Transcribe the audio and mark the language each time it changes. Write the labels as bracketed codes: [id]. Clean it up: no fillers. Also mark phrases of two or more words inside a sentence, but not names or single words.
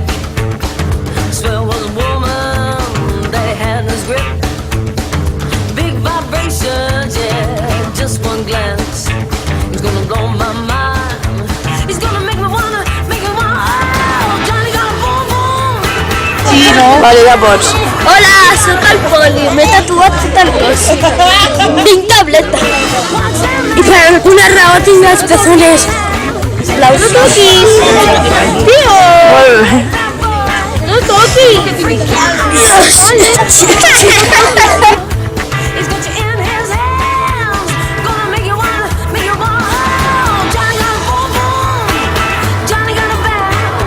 [en] Swear was a woman that had his grip. Big vibrations, yeah, just one glance. He's gonna blow my mind. He's gonna make me wanna, oh, Johnny got a boom boom. [ca] Sí, no? Vale, ja pots. Hola, soc el Poli, m'he tatuat tot el cos. Tinc tableta. I per alguna raó tinc els pezones. No toquis. Tio. Molt bé. No toquis. [en] He's got you in his hands. Gonna make you wanna, oh, Johnny got a boom boom. Johnny got a bam.